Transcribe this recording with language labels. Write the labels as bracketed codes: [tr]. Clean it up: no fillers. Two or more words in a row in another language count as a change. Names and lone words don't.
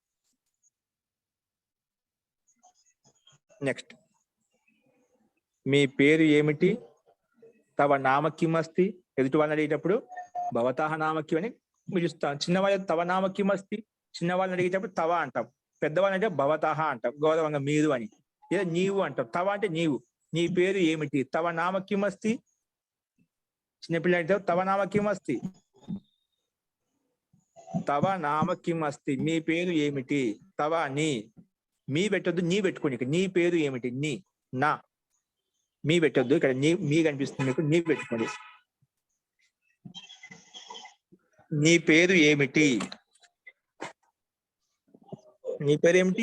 [te] నెక్స్ట్, మీ పేరు ఏమిటి, [sa] తవ నామ కిం అస్తి, [te] ఎదుటి వాళ్ళని అడిగేటప్పుడు [sa] భవతః నామ కిం [te] అని పిలుస్తాం. చిన్నవాళ్ళ [sa] తవ నామ కిం అస్తి, [te] చిన్నవాళ్ళని అడిగేటప్పుడు తవ అంటాం, పెద్దవాళ్ళని అంటే భవతః అంటాం గౌరవంగా, మీరు అని, లేదా నీవు అంటాం. తవ అంటే నీవు, నీ పేరు ఏమిటి, [sa] తవ నామ కిం అస్తి. [te] చిన్నపిల్ల అంటే [sa] తవ నామ కిం అస్తి, తవ నామ కిం అస్తి, [te] మీ పేరు ఏమిటి. తవ నీ, మీ పెట్టొద్దు, నీ పెట్టుకోండి. ఇక్కడ నీ పేరు ఏమిటి, నీ, నా, మీ పెట్టొద్దు. ఇక్కడ నీ, మీ కనిపిస్తుంది మీకు, నీ పెట్టుకోండి. నీ పేరు ఏమిటి, నీ పేరు ఏమిటి.